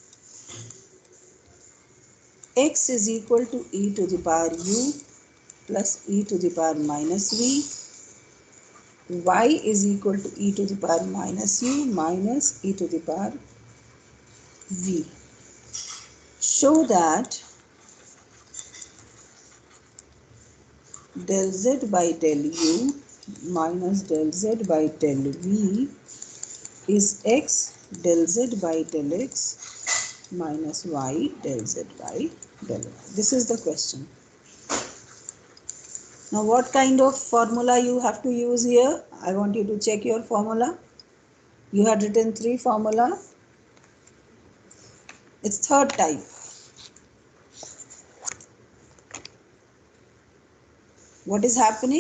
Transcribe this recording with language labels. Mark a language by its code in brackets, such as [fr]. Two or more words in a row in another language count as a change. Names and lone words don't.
[en] X is equal to e to the power u plus e to the power minus v. Y is equal to e to the power minus u minus e to the power v. Show that del z by del u minus del z by del v is x del z by del x minus y del z by del y. This is the question. Now what kind of formula you have to use here? I want you to check your formula. You had written 3 formula. It's third type. What is happening?